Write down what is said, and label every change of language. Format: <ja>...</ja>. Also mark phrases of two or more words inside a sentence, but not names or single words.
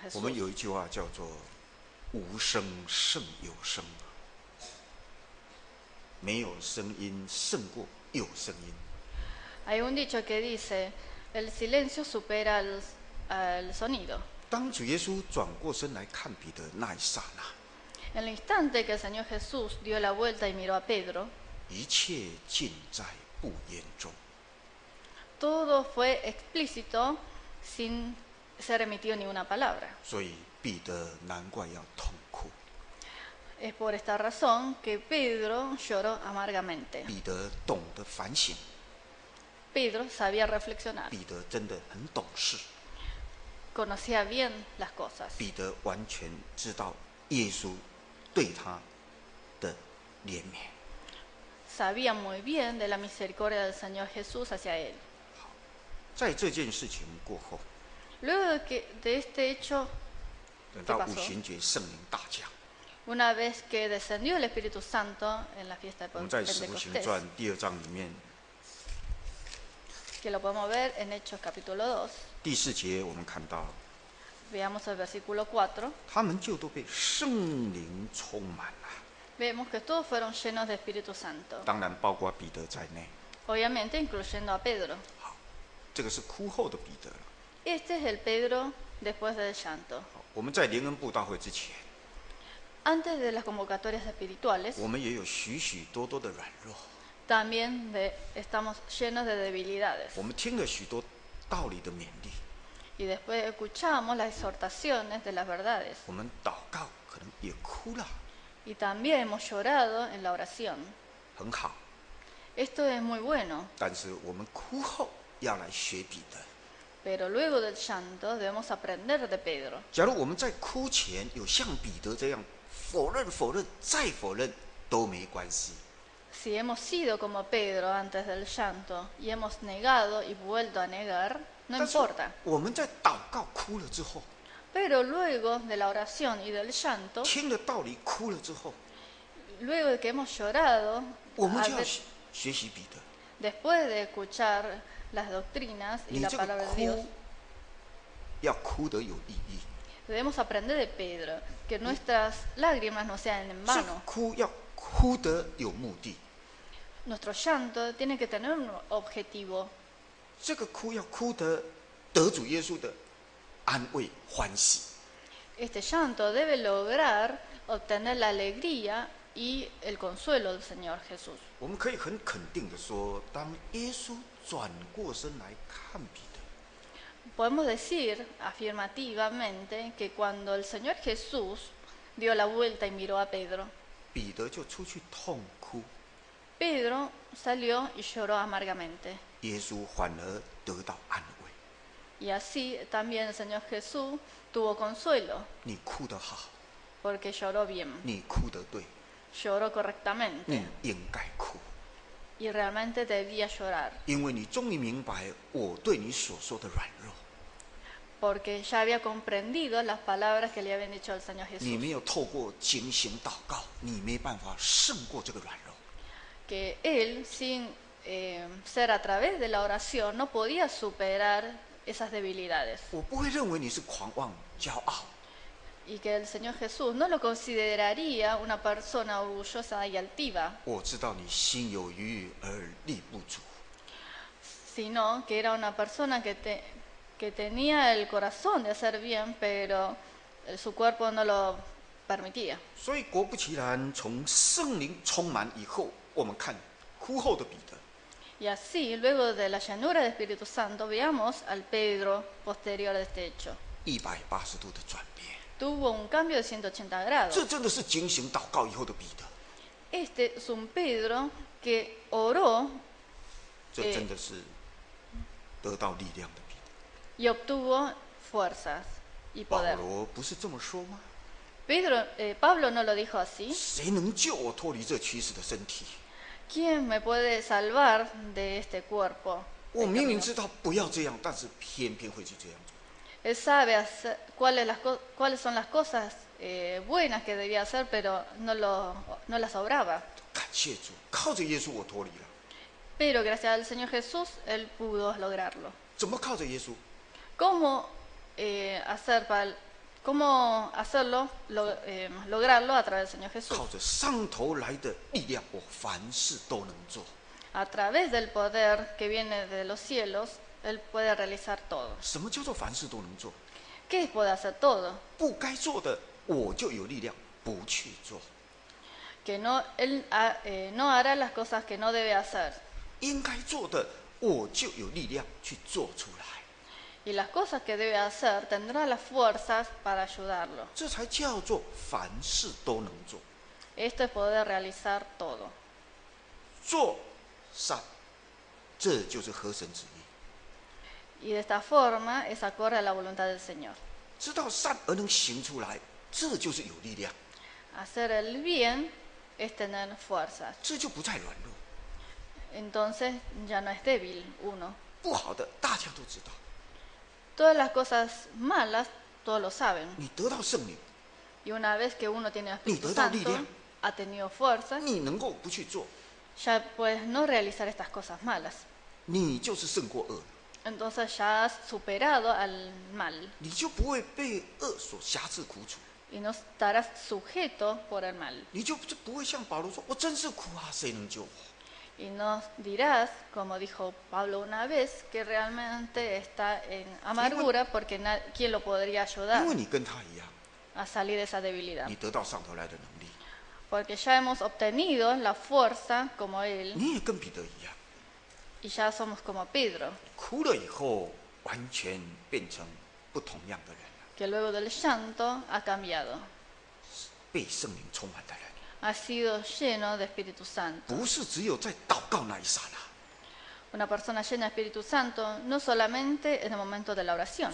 <zh>我们</zh> <es>Jesús.</es> <zh>有一句话叫做“无声胜有声”， 没有声音胜过有声音。</zh> <es>Hay un dicho que dice, el silencio supera al sonido.</es> <zh>当主耶稣转过身来看彼得那一刹那，</zh> <es>En el instante que el Señor Jesús dio la vuelta y miró a Pedro,</es> <zh>一切尽在不言中。</zh> <es>todo fue explícito sin ser emitido ni una palabra.</es> <zh>所以彼得难怪要痛哭。</zh> <es>Es por esta razón que Pedro lloró amargamente.</es> <zh>彼得懂得反省，</zh> <es>Pedro sabía reflexionar,</es> <zh>彼得真的很懂事，</zh> <es>conocía bien las cosas,</es> <zh>彼得完全知道耶稣对他的怜悯。</zh> <es>sabía muy bien de la misericordia del Señor Jesús hacia él.</es> <zh>在这件事情过后，</zh> <es>Luego de este hecho,</es> <zh>等到</zh> <es>¿Qué pasó?</es> <zh>五旬节圣灵大降，</zh> <es>una vez que descendió el Espíritu Santo en la fiesta</es> <zh>我</zh> <es>de</es> <zh>们在使徒行</zh> <es>Pentecostés,</es> <zh>传第2章里面</zh> <es>que lo podemos ver en Hechos capítulo 2,</es> <zh>第4节，我们看到</zh> <es>veamos el versículo 4,</es> <zh>他们就都被圣灵充满了，</zh> <es>vemos que todos fueron llenos de Espíritu Santo,</es> <zh>当然包括彼得在内。</zh> <es>obviamente incluyendo a Pedro.</es> <zh>好，这个是哭后的彼得了。</zh> <es>Este es el Pedro después del llanto.</es> <zh>好，我们在联恩布道会之前，</zh> <es>Antes de las convocatorias espirituales,</es> <zh>我们也有许许多多的软弱，</zh> <es>también estamos llenos de debilidades.</es> <zh>我们听了许多道理的勉励，</zh> <es>Y después escuchamos las exhortaciones de las verdades.</es> <zh>我们祷告可能也哭了，</zh> <es>Y también hemos llorado en la oración.</es> <zh>很好。</zh> <es>Esto es muy bueno,</es> <zh>但是我们哭后要来学彼得。</zh> <es>pero luego del llanto debemos aprender de Pedro.</es> <zh>假如我们在哭前有像彼得这样否认、否认再否认，都没关系。</zh> <es>Si hemos sido como Pedro antes del llanto y hemos negado y vuelto a negar, no</es> <zh>但是</zh> <es>importa.</es> <zh>我们在祷告哭了之后，</zh> <es>Pero luego de la oración y del llanto,</es> <zh>听了道理哭了之后，</zh> <es>luego de que hemos llorado,</es> <zh>我们</zh> <es>al</es> <zh>就要</zh> <es>ver-</es> <zh>学习彼得。</zh> <es>después de escuchar las doctrinas y</es> <zh>你</zh> <es>la</es> <zh>这个</zh> <es>palabra de Dios,</es> <zh>哭要哭得有意义，</zh> <es>debemos aprender de Pedro que nuestras lágrimas no sean en</es> <zh>这个</zh> <es>vano.</es> <zh>哭要哭得有目的，</zh> <es>Nuestro llanto tiene que tener un objetivo.</es> <zh>这个哭要哭得得主耶稣的安慰欢喜。</zh> <es>Este llanto debe lograr obtener la alegría y el consuelo del Señor Jesús.</es> <zh>我们可以很肯定的说，当耶稣转过身来看彼得，</zh> <es>Podemos decir afirmativamente que cuando el Señor Jesús dio la vuelta y miró a Pedro,</es> <zh>彼得就出去痛哭，</zh> <es>Pedro salió y lloró amargamente.</es> <zh>耶稣反而得到安慰。</zh> <es>Y así también el Señor Jesús tuvo consuelo</es> <zh>你哭得好，</zh> <es>porque lloró bien,</es> <zh>你哭得对，</zh> <es>lloró correctamente</es> <zh>你应该哭，</zh> <es>y realmente debía llorar</es> <zh>因为你终于明白我对你所说的软弱，</zh> <es>porque ya había comprendido las palabras que le habían dicho al Señor</es> <zh>你</zh> <es>Jesús,</es> <zh>没有透过警醒祷告，你没办法胜过这个软弱。</zh> <es>que él sin ser a través de la oración no podía superar esas debilidades</es> <zh>我不会认为你是狂妄骄傲，</zh> <es>y que el Señor Jesús no lo consideraría una persona orgullosa y altiva,</es> <zh>我知道你心有余裕而力不足。</zh> <es>sino que era una persona que tenía el corazón de hacer bien, pero su cuerpo no lo permitía.</es> <zh>所以果不其然，从圣灵充满以后，我们看哭后的彼得，</zh> <es>Y así, luego de la llanura del Espíritu Santo, veamos al Pedro posterior de este hecho.</es> <zh>180 度的转变。</zh> <es>Tuvo un cambio de 180 grados.</es> <zh>这真的是警醒祷告以后的彼得，</zh> <es>Este es un Pedro que oró</es> <zh>这真的是得到力量的彼得。</zh> <es>y obtuvo fuerzas y</es> <zh>保</zh> <es>poder.</es> <zh>罗不是这么说吗？</zh> <es>Pablo no lo dijo así.</es> <zh>谁能救我脱离这驱使的身体？</zh> <es>¿Quién me puede salvar de este cuerpo?</es> <zh>我明明知道不要这样，但是偏偏会去这样做。</zh> <es>Él sabe cuáles son las cosas buenas que debía hacer, pero no las obraba.</es> <zh>感谢主，靠着耶稣我脱离了。</zh> <es>Pero gracias al Señor Jesús, él pudo lograrlo.</es> <zh>怎么靠着耶稣？</zh> <es>¿Cómo hacer para ¿Cómo hacerlo, lograrlo a través del Señor Jesús?</es> <zh>靠着上头来的力量，我凡事都能做。</zh> <es>A través del poder que viene de los cielos, Él puede realizar todo.</es> <zh>什么叫做凡事都能做？</zh> <es>¿Qué es poder hacer todo?</es> <zh>不该做的，我就有力量不去做；</zh> <es>Que no, Él no hará las cosas que no debe hacer.</es> <zh>应该做的，我就有力量去做出来。</zh> <es>Y las cosas que debe hacer tendrá las fuerzas para ayudarlo.</es> <zh>这才叫做凡事都能做。</zh> <es>Esto es poder realizar todo.</es> <zh>做善，这就是合神旨意。</zh> <es>Y de esta forma es acorde a la voluntad del Señor.</es> <zh>知道善而能行出来，这就是有力量，</zh> <es>Hacer el bien es tener fuerzas.</es> <zh>这就不再软弱。</zh> <es>Entonces ya no es débil uno.</es> <zh>不好的大家都知道，</zh> <es>Todas las cosas malas, todos lo saben.</es> <zh>你得到圣灵，</zh> <es>Y una vez que uno tiene el Espíritu Ni te da Santo, lidia. ha tenido fuerza,</es> <zh>你能够不去做，</zh> <es>ya puedes no realizar estas cosas malas.</es> <zh>你就是胜过恶了，</zh> <es>Entonces ya has superado al mal</es> <zh>你就不会被恶所辖制苦楚，</zh> <es>y no estarás sujeto por el mal.</es> <zh>你就不会像保罗说：“我真是苦啊，谁能救我</zh> <es>Y no dirás, como dijo Pablo una vez, que realmente está en amargura porque ¿quién lo podría？”</es> <zh>因</zh> <es>ayudar</es> <zh>为你跟他一样，</zh> <es>a salir de esa debilidad.</es> <zh>你得到上头来的能力，</zh> <es>Porque ya hemos obtenido la fuerza como Él</es> <zh>你也跟彼得一样，</zh> <es>y ya somos como Pedro,</es> <zh>哭了以后完全变成不同样的人了，</zh> <es>que luego del llanto ha cambiado,</es> <zh>被圣灵充满的人，</zh> <es>ha sido lleno de Espíritu Santo.</es> <zh>不是只有在祷告那一刹那。</zh> <es>Una persona llena de Espíritu Santo no solamente en el momento de la oración.</es>